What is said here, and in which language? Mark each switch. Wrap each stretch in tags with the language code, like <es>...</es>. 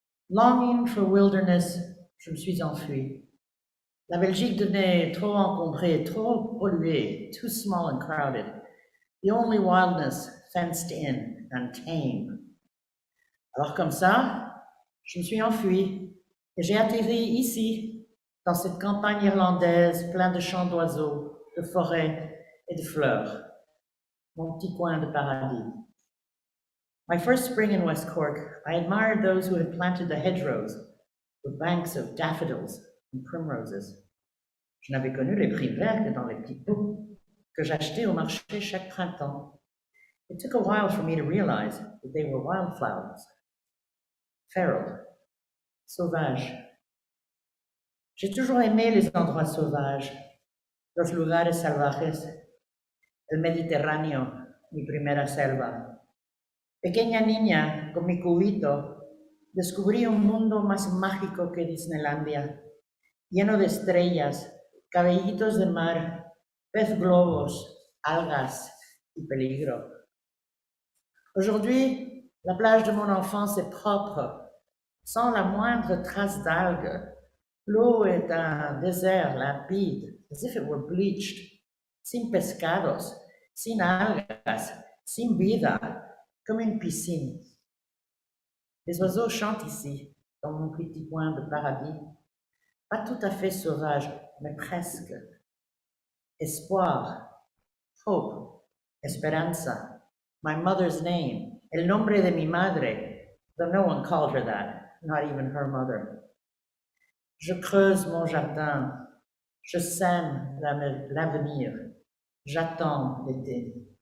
<en>Longing for wilderness,</en> <fr>je me suis enfui. La Belgique devenait trop encombrée, trop polluée,</fr> <en>too small and crowded. The only wildness fenced in and tame.</en> <fr>Alors comme ça, je me suis enfui et j'ai atterri ici, dans cette campagne irlandaise pleine de chants d'oiseaux, de forêts et de fleurs. Mon petit coin de paradis.</fr> <en>My first spring in West Cork, I admired those who had planted the hedgerows with banks of daffodils and primroses.</en> <fr>Je n'avais connu les prix verts que dans les petits pots. que j'achetais au marché chaque printemps.</fr> <en>It took a while for me to realize that they were wildflowers.</en> <es>Feral,</es> <fr>sauvage. J'ai toujours aimé les endroits sauvages,</fr> <es>los lugares salvajes, el Mediterráneo, mi primera selva. Pequeña niña, con mi cubito, descubrí un mundo más mágico que Disneylandia, lleno de estrellas, cabellitos de mar, pez globos, algas y peligro.</es> <fr>Aujourd'hui, la plage de mon enfance est propre, sans la moindre trace d'algues. L'eau est un désert limpide,</fr> <en>as if it were bleached,</en> <es>sin pescados, sin algas, sin vida,</es> <fr>comme une piscine. Les oiseaux chantent ici, dans mon petit coin de paradis. Pas tout à fait sauvage, mais presque.</fr> <en>Espoir, hope, esperanza, my mother's name,</en> <es>el nombre de mi madre,</es> <en>though no one called her that, not even her mother.</en> <fr>Je creuse mon jardin, je sème l'avenir, j'attends l'été.</fr>